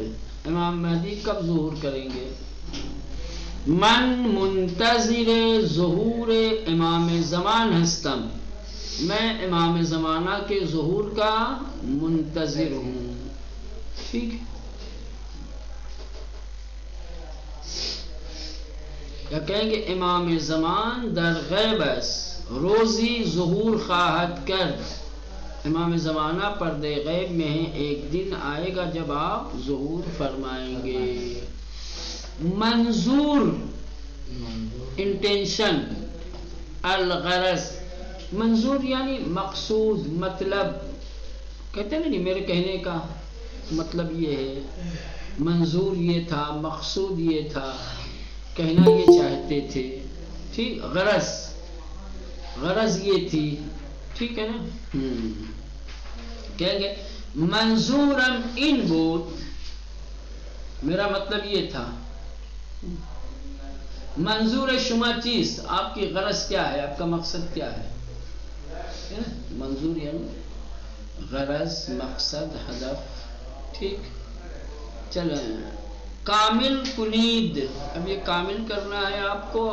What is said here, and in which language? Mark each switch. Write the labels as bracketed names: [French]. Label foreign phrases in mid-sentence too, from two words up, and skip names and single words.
[Urdu] امام مہدی کب ظہور کریں گے؟ [Persian] من منتظر ظہور امام زمان ہستم، [Urdu] میں امام زمانہ کے ظہور کا منتظر ہوں. ٹھیک ہے. یا کہیں گے [Persian] امام زمان در غیب است، روزی ظہور خواہد کرد. [Urdu] امام زمانہ پردے غیب میں ہے، ایک دن آئے گا جب آپ ظہور فرمائیں گے. منظور انٹینشن، الغرض. منظور یعنی مقصود، مطلب. کہتے ہیں نہیں میرے کہنے کا مطلب یہ ہے، منظور یہ تھا، مقصود یہ تھا، کہنا یہ چاہتے تھے. ٹھیک. غرض، غرض یہ تھی. ٹھیک ہے نا. کہیں گے [Persian] منظورم ان بود، [Urdu] میرا مطلب یہ تھا. [Persian] منظور شما چیز، [Urdu] آپ کی غرض کیا ہے، آپ کا مقصد کیا ہے. منظور یعنی غرض، مقصد، ہدف. ٹھیک. چلیں [Persian] کامل کنید، [Urdu] اب یہ کامل کرنا ہے آپ کو.